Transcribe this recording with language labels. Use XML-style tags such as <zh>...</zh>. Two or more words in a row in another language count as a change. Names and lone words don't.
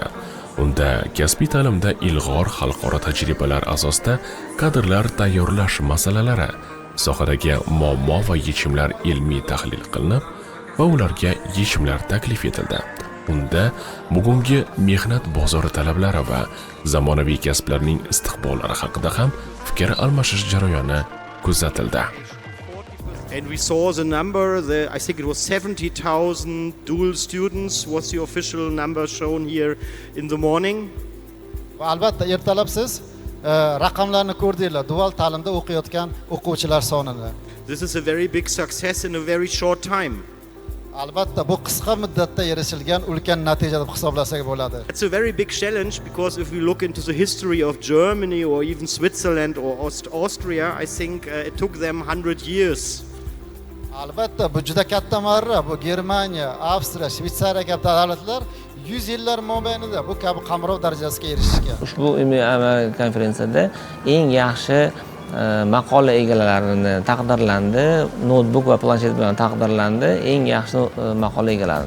<uz>Unda kasbiy ta'limda ilg'or xalqaro tajribalar asosida kadrlar tayyorlash masalalari, sohadagi muammo va yechimlar ilmiy tahlil qilinib va ularga yechimlar taklif etildi. Unda bugungi mehnat bozori talablari va zamonaviy kasblarning istiqbollari haqida ham fikr almashish jarayoni kuzatildi.</uz> <en>And we saw the number, I think it was 70,000 dual students was the official number shown here in the morning.</en> <uz>Albatta ertalab siz raqamlarni ko'rdinglar, dual ta'limda o'qiyotgan o'quvchilar sonini.</uz> <en>This is a very big success in a very short time.</en> <uz>Albatta bu qisqa muddatda erishilgan ulkan natija deb hisoblasak bo'ladi.</uz> <en>It's a very big challenge because if we look into the history of Germany or even Switzerland or Austria, I think it took them 100 years.</en> <uz>Albatta bu juda katta marra. Bu Germaniya, Avstriya, Shveysariya kabi davlatlar 100 yillar mobaynida bu kabi qamrov darajasiga erishishgan. Ushbu ilmiy amal konferensiyada eng yaxshi maqola egalarini taqdirlandi, notebook va planshet bilan taqdirlandi, eng yaxshi maqola egalarini.</uz>